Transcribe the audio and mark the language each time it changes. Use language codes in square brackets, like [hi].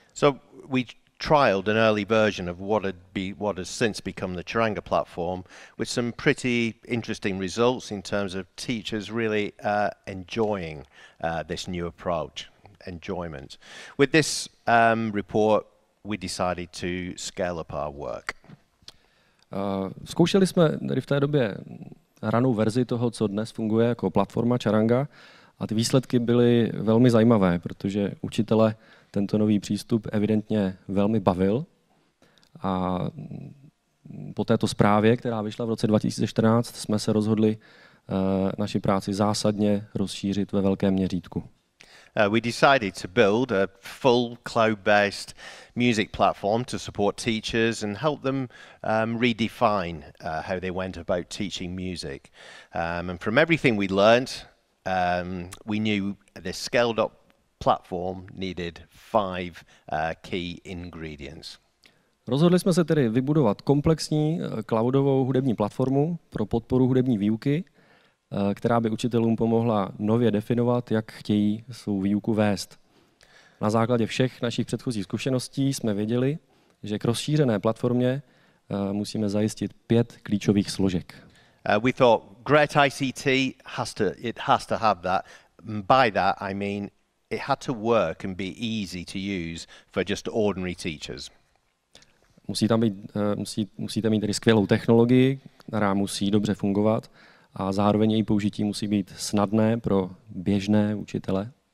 [en] So we trialed an early version of what has since become the Charanga platform with some pretty interesting results in terms of teachers really enjoying this new approach, enjoyment. With this report, we decided to scale up our work. [cs] Zkoušeli jsme tady v té době ranou verzi toho, co dnes funguje jako platforma Charanga, a ty výsledky byly velmi zajímavé, protože učitele tento nový přístup evidentně velmi bavil. A po této zprávě, která vyšla v roce 2014, jsme se rozhodli naši práci zásadně rozšířit ve velkém měřítku. [en] We decided to build a full cloud-based music platform to support teachers and help them redefine how they went about teaching music. And from everything we learned, we knew this scaled-up platform needed 5 key ingredients. [cs] Rozhodli jsme se tedy vybudovat komplexní cloudovou hudební platformu pro podporu hudební výuky, která by učitelům pomohla nově definovat, jak chtějí svou výuku vést. Na základě všech našich předchozích zkušeností jsme věděli, že k rozšířené platformě musíme zajistit 5 klíčových složek. [en] We thought great ICT has to have that. By that I mean it had to work and be easy to use for just ordinary teachers. [cs] Musíte mít tedy skvělou technologii, která musí dobře fungovat, a zároveň její použití musí být snadné pro běžné učitele.